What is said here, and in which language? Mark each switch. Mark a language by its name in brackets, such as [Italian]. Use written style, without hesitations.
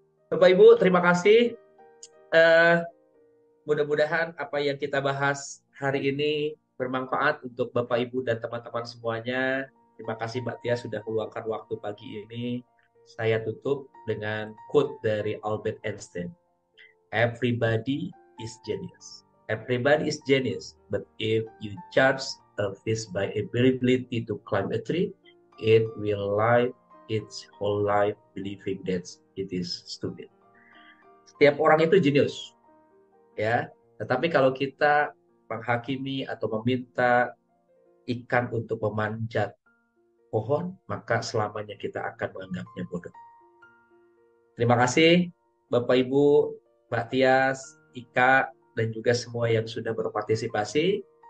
[Indonesian] Bapak Ibu, terima kasih. Eh, Mudah-mudahan apa yang kita bahas hari ini bermanfaat untuk Bapak Ibu dan teman-teman semuanya. Terima kasih Mbak Tia sudah meluangkan waktu pagi ini. Saya tutup dengan quote dari Albert Einstein. [English] Everybody is genius. Everybody is genius, but if you judge a fish by ability to climb a tree, it will live its whole life believing that it is stupid. [Indonesian] Setiap orang itu jenius, ya. Tetapi kalau kita menghakimi atau meminta ikan untuk memanjat pohon, maka selamanya kita akan menganggapnya bodoh. Terima kasih Bapak Ibu, Mbak Tias, Ika, dan juga semua yang sudah berpartisipasi.